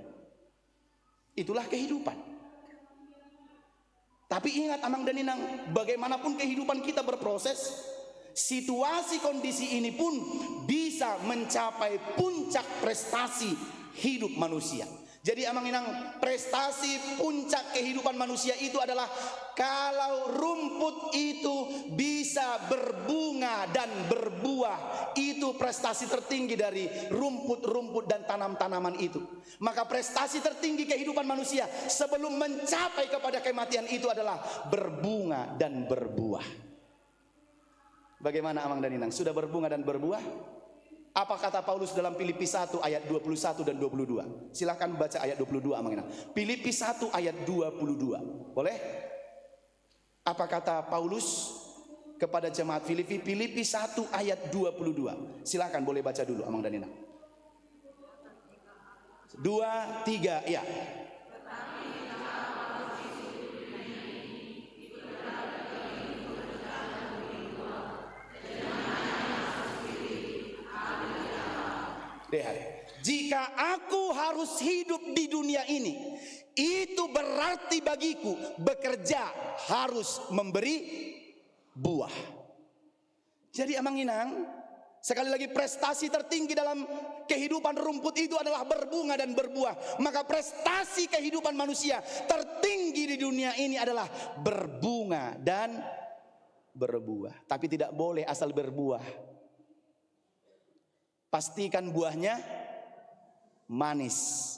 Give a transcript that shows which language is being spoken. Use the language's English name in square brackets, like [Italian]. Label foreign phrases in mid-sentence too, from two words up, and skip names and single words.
[Indonesian] Itulah kehidupan. Tapi ingat Amang dan Inang, bagaimanapun kehidupan kita berproses, situasi kondisi ini pun bisa mencapai puncak prestasi hidup manusia. Jadi [Batak Toba] amang inang, [Indonesian] prestasi puncak kehidupan manusia itu adalah kalau rumput itu bisa berbunga dan berbuah. Itu prestasi tertinggi dari rumput-rumput dan tanam-tanaman itu. Maka prestasi tertinggi kehidupan manusia sebelum mencapai kepada kematian itu adalah berbunga dan berbuah. Bagaimana amang dan inang? Sudah berbunga dan berbuah? Apa kata Paulus dalam Filipi 1 ayat 21 dan 22? Silahkan baca ayat 22 [Batak Toba] amang inang. [Indonesian] Filipi 1 ayat 22. Boleh? Apa kata Paulus kepada jemaat Filipi? Filipi 1 ayat 22. Silahkan boleh baca dulu amang dan inang. 2, 3, ya. Lihat, jika aku harus hidup di dunia ini, itu berarti bagiku bekerja harus memberi buah. Jadi [Batak Toba] amang inang, [Indonesian] sekali lagi prestasi tertinggi dalam kehidupan rumput itu adalah berbunga dan berbuah. Maka prestasi kehidupan manusia tertinggi di dunia ini adalah berbunga dan berbuah. Tapi tidak boleh asal berbuah. Pastikan buahnya manis.